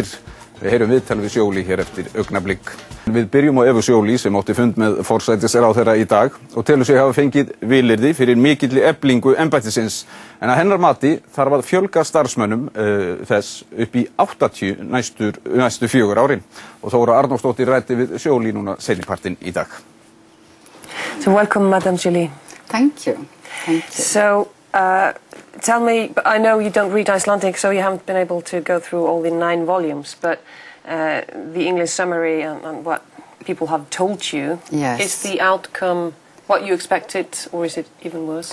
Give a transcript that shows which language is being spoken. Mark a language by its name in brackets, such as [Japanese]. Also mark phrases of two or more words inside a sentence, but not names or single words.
[Icelandic] Við heyrum viðtal við Joly hér eftir augnablik. Við byrjum á Evu Joly sem átti fund með forsætisráðherra í dag og telur sig hafa fengið vilyrði fyrir mikilli eflingu embættisins. En að hennar mati þarf að fjölga starfsmönnum þess upp í 80 næstu 4 árin. Og Þóra Arnórsdóttir ræddi við Joly núna seinnipartinn í dag. [English] So welcome, Madam Joly. Thank you. Thank you. So, tell me, I know you don't read Icelandic, so you haven't been able to go through all the 9 volumes, but the English summary and what people have told you, yes. Is the outcome what you expected, or is it even worse?